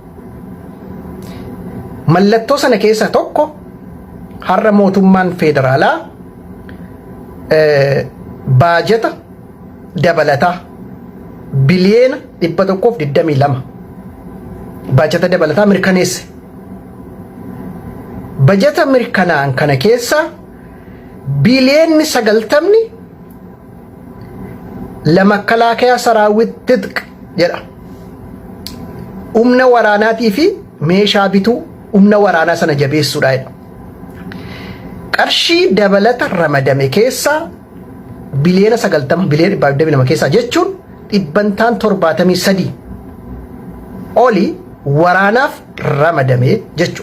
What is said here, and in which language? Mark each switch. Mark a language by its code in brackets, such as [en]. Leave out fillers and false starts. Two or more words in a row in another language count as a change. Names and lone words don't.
[om] Mallattoo sana keessaa tokko har'a mootummaan federaalaa baajata dabalataa biliyeena 122 baajata dabalataa mirkaneesse. Baajata mirkanaan kana keessa biliyeenni 90 [am] ለመከላከያ ሰራዊት ትጥቅ [om] jedha. Humna waraanaatii fi meeshaa bituu humna waraanaa sana jabeessuudha. Qarshii dabalata ramadame keessa biliyeena 90 biliyeena 122 keessa jechuun dhibbantaan 73 oli waraanaaf ramadame jechuudha.